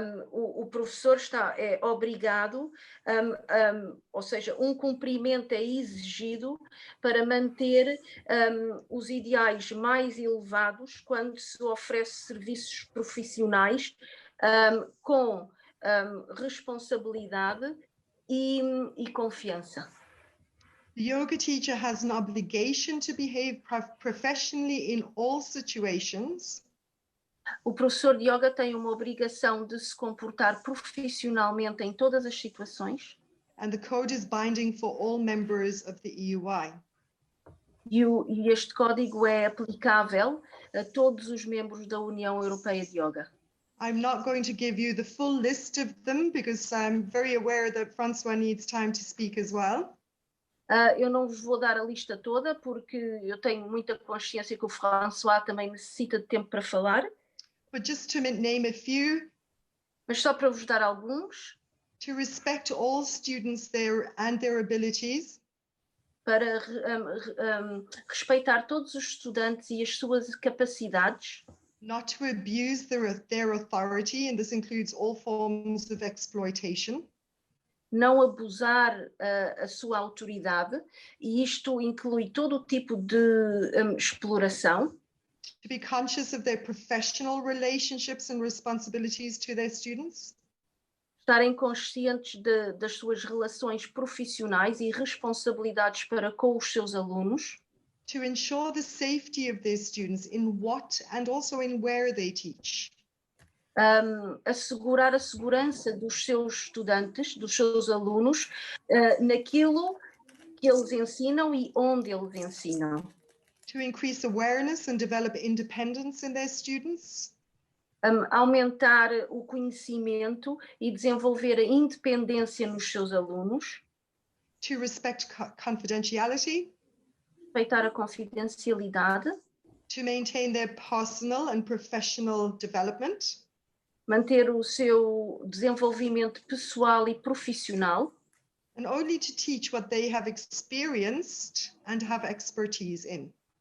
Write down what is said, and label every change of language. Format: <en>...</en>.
<pt>O professor é obrigado, ou seja, um cumprimento é exigido para manter os ideais mais elevados quando se oferece serviços profissionais com responsabilidade e confiança.</pt> <en>The yoga teacher has an obligation to behave professionally in all situations.</en> <pt>O professor de yoga tem uma obrigação de se comportar profissionalmente em todas as situações.</pt> <en>And the code is binding for all members of the EUY.</en> <pt>E este código é aplicável a todos os membros da União Europeia de Yoga.</pt> <en>I'm not going to give you the full list of them because I'm very aware that Francois needs time to speak as well.</en> <pt>Eu não vos vou dar a lista toda porque eu tenho muita consciência que o François também necessita de tempo para falar.</pt> <en>But just to name a few.</en> <pt>Mas só para vos dar alguns.</pt> <en>To respect all students and their abilities.</en> <pt>Para respeitar todos os estudantes e as suas capacidades.</pt> <en>Not to abuse their authority, and this includes all forms of exploitation.</en> <pt>Não abusar a sua autoridade, e isto inclui todo o tipo de exploração.</pt> <en>To be conscious of their professional relationships and responsibilities to their students.</en> <pt>Estarem conscientes das suas relações profissionais e responsabilidades para com os seus alunos.</pt> <en>To ensure the safety of their students in what and also in where they teach.</en> <pt>Assegurar a segurança dos seus estudantes, dos seus alunos, naquilo que eles ensinam e onde eles ensinam.</pt> <en>To increase awareness and develop independence in their students.</en> <pt>Aumentar o conhecimento e desenvolver a independência nos seus alunos.</pt> <en>To respect confidentiality.</en> <pt>Respeitar a confidencialidade.</pt> <en>To maintain their personal and professional development.</en> <pt>Manter o seu desenvolvimento pessoal e profissional.</pt> <en>And only to teach what they have experienced and have expertise in.</en>